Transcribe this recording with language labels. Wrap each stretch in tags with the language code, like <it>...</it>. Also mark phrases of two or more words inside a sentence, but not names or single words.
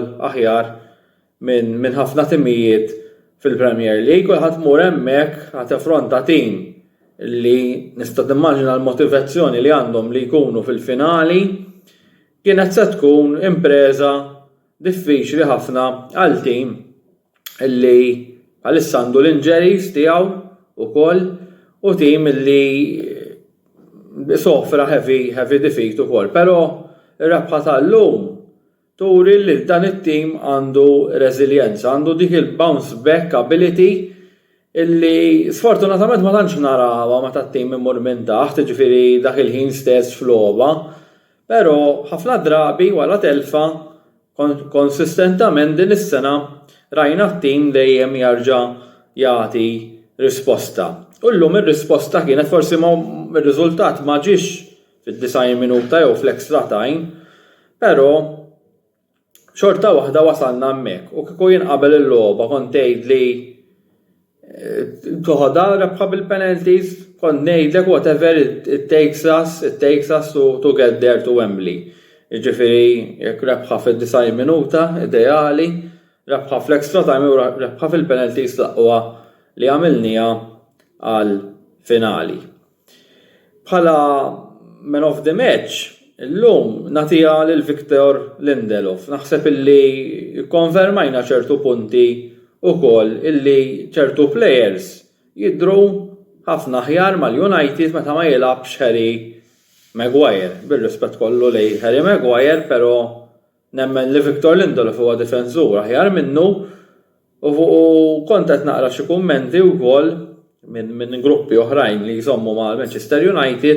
<mt>aħjar minn ħafna timijiet fil-Premier League u ħadd mur hemmhekk ħadd affronta tim li nista' timmaġina l-motivazzjoni li għandhom li jkunu fil-finali kienet se tkun impreża diffiċli ħafna għal tim illi bħalissa għandu l-injuries tiegħu ukoll u tim illi sofra</mt> <en>heavy defeat</en> <mt>ukoll, però ir-rebħa tal-lum turi li dan it-tim għandu reżiljenza, għandu dik il-</mt> <en>bounce back ability</en> <mt>illi sfortunatament ma tantx narawha meta t-tim imur minn taħt, ġifieri dak il-ħin stess fl-ogħba, però ħafna drabi wara telfa konsistentament din is-sena rajna t-tim dejjem jarġa' jagħti risposta. U llum ir-risposta kienet forsi ir-riżultat ma ġiex fid-90 minuta jew fl-</mt> <en>extra time,</en> <mt>però xorta waħda wasalna hemmhekk u kieku jinqabel il-logħba kont tgħidli toħodha rebħa bil-penalties, kont ngħidlek</mt> <en>whatever it takes us to get there to Wembley.</en> <mt>Jiġifieri jekk rebħa fid-90 minuta ideali, rebħa fl-</mt> <en>extra time</en> <mt>u rebħa fil-penalties l-aqwa li għamilnija għal finali.</mt> <en>Bħala man of the match,</en> <mt>illum natija lil Victor Lindelof. Naħseb illi konfermajna ċertu punti ukoll illi ċertu players jidhru ħafna aħjar mal-United meta ma jilabx Harry Maguire. Bir-rispett kollu lej Harry Maguire, però nemmen li Victor Lindelof huwa difensur aħjar minnu u kont qed naqra xi kummenti wkoll minn gruppi oħrajn li jsommu mal-Manchester United.</mt>